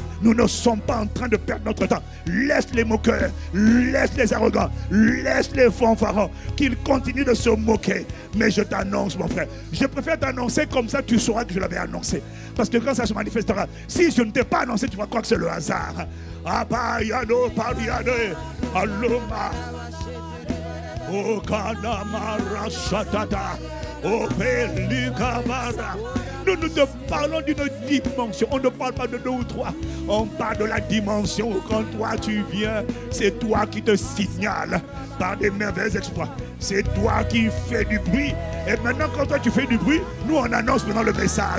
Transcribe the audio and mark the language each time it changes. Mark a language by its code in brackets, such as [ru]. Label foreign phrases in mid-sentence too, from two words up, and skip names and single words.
[fr] Nous ne sommes pas en train de perdre notre temps. Laisse les moqueurs, laisse les arrogants, laisse les fanfarons, qu'ils continuent de se moquer. Mais je t'annonce, mon frère, je préfère t'annoncer comme ça, tu sauras que je l'avais annoncé. Parce que quand ça se manifestera, si je ne t'ai pas annoncé, tu vas croire que c'est le hasard. Abayano pariane aloma o kanamara shatata o pelikabara. Nous te parlons d'une dimension. On ne parle pas de 2 ou 3. On parle de la dimension où quand toi tu viens, c'est toi qui te signales par des merveilleux exploits. C'est toi qui fais du bruit. Et maintenant, quand toi tu fais du bruit, nous on annonce maintenant le message.